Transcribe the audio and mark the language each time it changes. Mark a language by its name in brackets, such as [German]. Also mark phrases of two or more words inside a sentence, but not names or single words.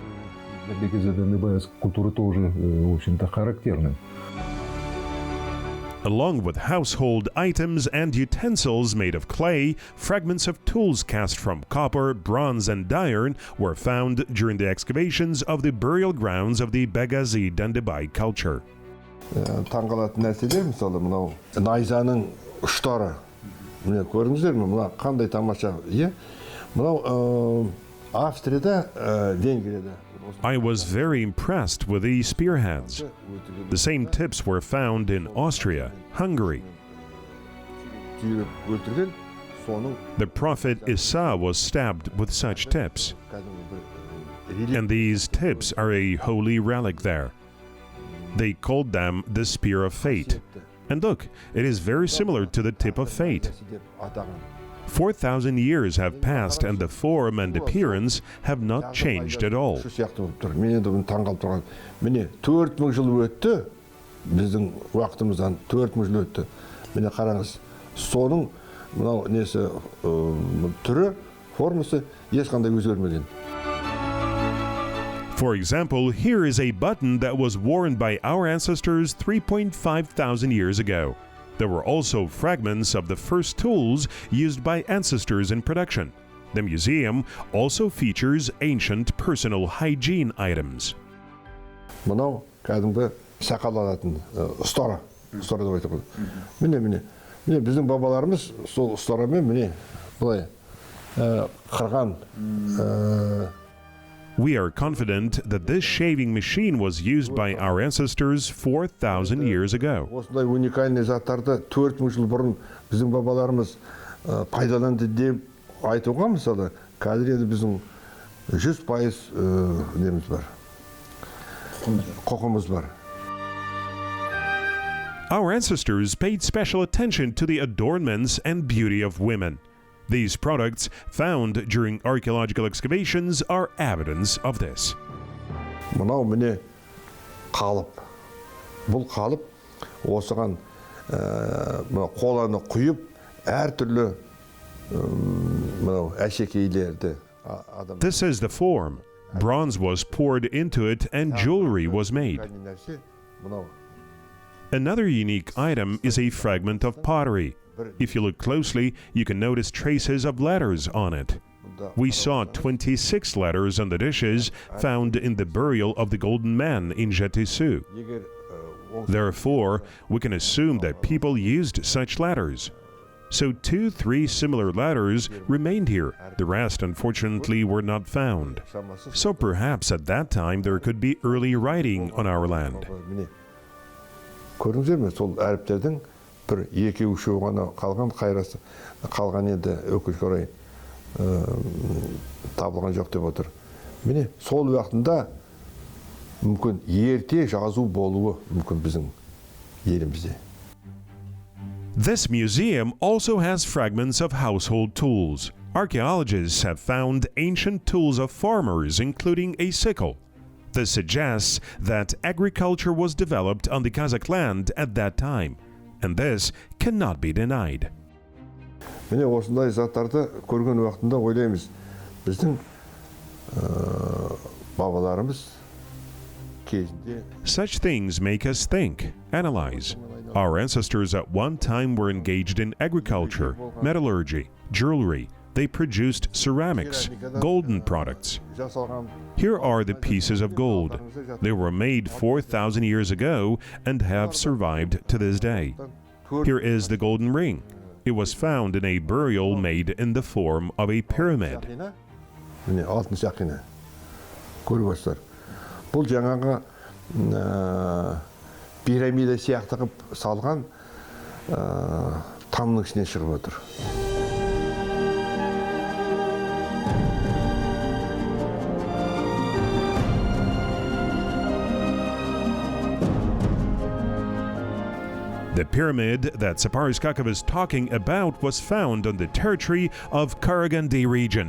[English] Along with household items and utensils made of clay, fragments of tools cast from copper, bronze, and iron were found during the excavations of the burial grounds of the Begazi Dandibai culture. [Kazakh] Таңғалатын нәрселер, мысалы, мынау найзаның ұштары. Міне көріңіздер, мына қандай тамаша, е? Мынау Австрияда, Венгрияда. [English] I was very impressed with the spearheads. The same tips were found in Austria, Hungary. The prophet Isa was stabbed with such tips. And these tips are a holy relic there. They called them the Spear of Fate. And look, it is very similar to the tip of fate. 4,000 years have passed and the form and appearance have not changed at all. [Kazakh] Міне 4000 жыл өтті, біздің уақытымыздан 4000 жыл өтті. Міне қараңыз, соның мынау несі түрі, формасы ешқандай өзгермеген. [English] For example, here is a button that was worn by our ancestors 3,500 years ago. There were also fragments of the first tools used by ancestors in production. The museum also features ancient personal hygiene items. [Kazakh] Мынау кәдімгі сақал алатын ұстара деп айтып қойды. Міне біздің бабаларымыз сол ұстарамен міне былай қырған [English] We are confident that this shaving machine was used by our ancestors 4,000 years ago. [Kazakh] Осындай уникальный заттарды 4000 жыл бұрын біздің бабаларымыз пайдаланды деп айтуға мысалы қазір енді біздің 100% неміз бар. Құқымыз бар. [English] Our ancestors paid special attention to the adornments and beauty of women. These products found during archaeological excavations are evidence of this. [Kazakh] Мынау міне қалып. Бұл қалып осыған қоланы құйып әртүрлі мынау әшекейлерді адам. [English] This is the form. Bronze was poured into it and jewelry was made. Another unique item is a fragment of pottery. If you look closely, you can notice traces of letters on it. We saw 26 letters on the dishes found in the burial of the Golden Man in Jetisu. Therefore, we can assume that people used such letters. So 2-3 similar letters remained here. The rest, unfortunately, were not found. So perhaps at that time there could be early writing on our land. [Kazakh] Көріңіздер ме, сол әріптердің бір екі-үшеу ғана қалған қайрасы, қалған енді өкінішке орай табылған жоқ деп отыр. Міне, сол уақытында мүмкін ерте жазу болуы мүмкін біздің елімізде. [English] This museum also has fragments of household tools. Archaeologists have found ancient tools of farmers, including a sickle. This suggests that agriculture was developed on the Kazakh land at that time, and this cannot be denied. [Kazakh] Міне осындай заттарды көрген уақытында ойлаймыз, біздің бабаларымыз кезінде. [English] Such things make us think, analyze. Our ancestors at one time were engaged in agriculture, metallurgy, jewelry. They produced ceramics, golden products. Here are the pieces of gold. They were made 4,000 years ago and have survived to this day. Here is the golden ring. It was found in a burial made in the form of a pyramid. [Kazakh] Бұл жаңағы пирамида сияқты қып салған тамның ішіне шығып отыр. [English] The pyramid that Saparskakov is talking about was found on the territory of Karaganda region.